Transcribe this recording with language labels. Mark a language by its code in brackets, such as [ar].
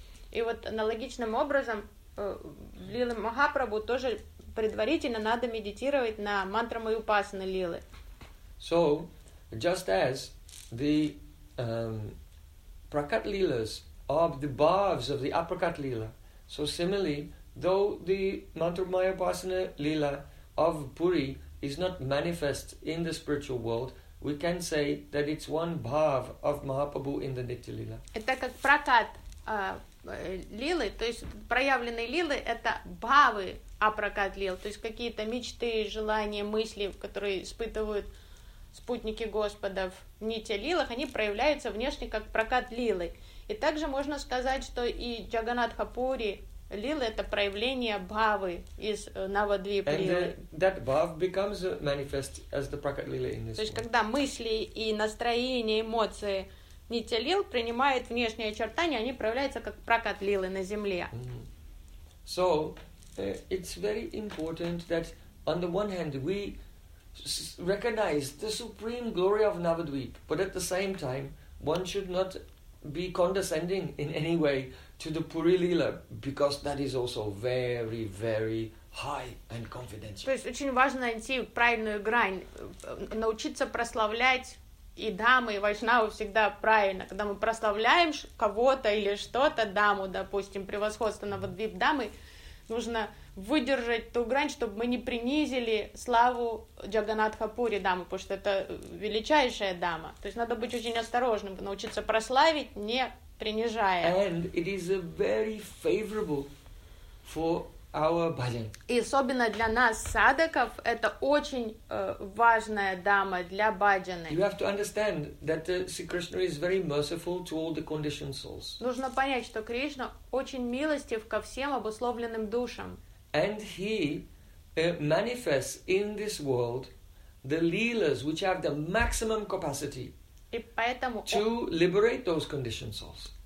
[ru] И вот аналогичным образом Лилы Махапрабху тоже предварительно надо медитировать на мантру Майи Упасаны Лилы. [en] So, just as the Prakat Lilas are the bhavs of the Aprakat Lila, so similarly, though the mantru Maya Upasana Lila of Puri is not manifest in the spiritual world, we can say that it's one bhav of Mahaprabhu in the Nitya Lila. [ru] Это как Prakat Лилы, то есть проявленные лилы, это бхавы Апракат Лил, то есть какие-то мечты, желания, мысли, которые испытывают спутники Господа в Нитья Лилах, они проявляются внешне как Пракат Лилы. И также можно сказать, что и Джаганнатха Пури Лилы — это проявление бхавы из Навадвипа Лилы. [en] And that bhav becomes manifest as the Prakat Lila in this. [ru] То есть когда мысли и настроение, эмоции Нитья Лил принимают внешние очертания, они проявляются как Пракат Лилы на земле. [en] So, it's very important that, on the one hand, we recognize the supreme glory of Navadvip, but at the same time, one should not be condescending in any way to the Puri Lila, because that is also very, very high and confidential. [ru] То есть очень важно найти правильную грань, научиться прославлять и дамы, и вайшнавы всегда правильно. Когда мы прославляем кого-то или что-то, даму, допустим, превосходство Навадвип дамы, нужно выдержать ту грань, чтобы мы не принизили славу Джаганнатха Пури дамы, потому что это величайшая дама. То есть надо быть очень осторожным, научиться прославить, не принижая. [en] And it is very favorable for our bhajan. [ru] И особенно для нас, садаков, это очень важная дама для бхаджаны. [en] You have to understand that Sri Krishna is very merciful to all the conditioned souls. [ru] Нужно понять, что Кришна очень милостив ко всем обусловленным душам. [en] And he manifests in this world the leelas which have the maximum capacity to liberate those conditioned souls.